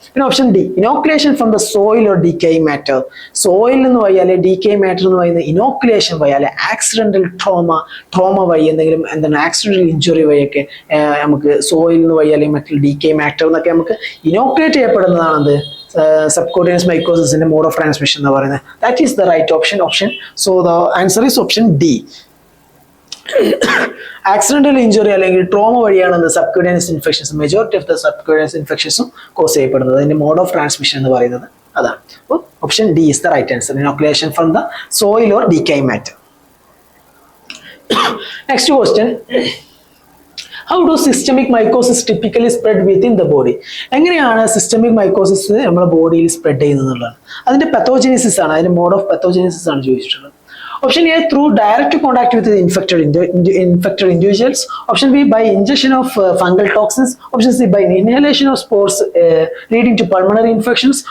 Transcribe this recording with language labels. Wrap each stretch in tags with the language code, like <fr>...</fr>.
<ml>പിന്നെ option D, inoculation from the soil or decaying matter. Soil എന്ന് വയ്യാൽ decaying matter എന്ന് പറയുന്നത് ഇനോക്കുലേഷൻ വഴി അല്ലെ ആക്സിഡന്റൽ ട്രോമ വഴി എന്തെങ്കിലും എന്താണ് ആക്സിഡന്റൽ ഇഞ്ചുറി വഴിയൊക്കെ നമുക്ക് സോയിൽ എന്ന് വഴി അല്ലെങ്കിൽ മറ്റുള്ള ഡീക്കേയിങ് മാറ്റർ എന്നൊക്കെ നമുക്ക് inoculate ചെയ്യപ്പെടുന്നതാണത്</ml> <en>subcutaneous mycosis in the mode of transmission</en> <ml>എന്ന് പറയുന്നത്.</ml> <en>That is the right option. So the answer is option D.</en> <ml>Accidental injury അല്ലെങ്കിൽ ട്രോമ വഴിയാണ് subcutaneous infections majority of the subcutaneous ഇൻഫെക്ഷൻസും cos ചെയ്യപ്പെടുന്നത്. അതിന്റെ mode of transmission എന്ന് പറയുന്നത് അതാണ്. അപ്പോൾ</ml> <en>Option D is the right answer. Inoculation from the soil or decaying matter. Next question, how do systemic mycosis typically spread within the body?</en> <ml>എങ്ങനെയാണ് systemic mycosis നമ്മുടെ ബോഡിയിൽ spread ചെയ്യുന്നതാണ്? അതിന്റെ പത്തോജനിസിസ് ആണ്, അതിന്റെ മോഡ് ഓഫ് പത്തോജനിസിസ് ആണ് ചോദിച്ചിട്ടുള്ളത്.</ml> <en>Option A, through direct contact with infected individuals. Option B, by injection of fungal toxins. Option C, by inhalation of spores leading to pulmonary infections.</en>